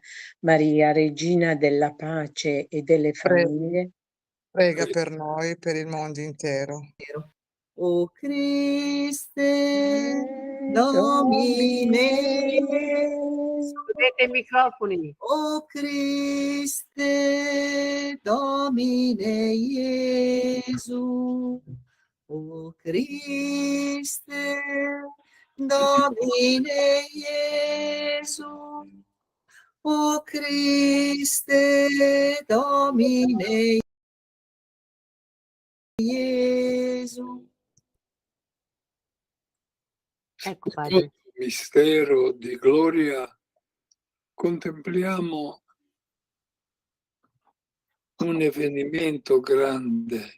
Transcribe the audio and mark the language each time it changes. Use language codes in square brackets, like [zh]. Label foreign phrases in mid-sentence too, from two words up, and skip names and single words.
[it] Maria, Regina della pace e delle famiglie, prega per noi, per il mondo intero. [la] O Christe Domine, [it] chiudete i microfoni. [la] O Christe Domine Gesù, O Christe Domine Gesù, O Christe Domine Gesù. [it] Ecco, padre. Mistero di gloria, contempliamo un avvenimento grande.